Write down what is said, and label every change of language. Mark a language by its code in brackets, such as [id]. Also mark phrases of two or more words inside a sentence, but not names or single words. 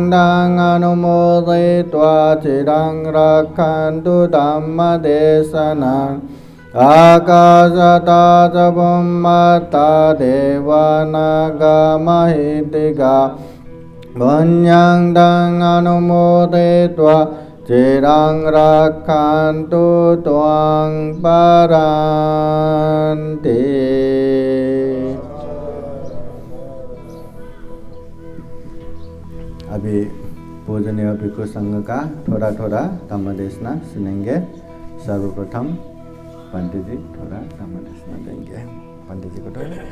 [pi] dang anumodetva cirang rakhantu dhamma desanang Akasata ca bummata deva naga mahidika Punyang dang anumodetva Cirang rakhantu tuang paranti. [hi] अभी पूजनीय भिक्षु संघ का थोड़ा थोड़ा धम्मदेशना सुनेंगे। सर्वप्रथम पंडित जी थोड़ा धम्मदेशना देंगे। पंडित जी को थोड़ा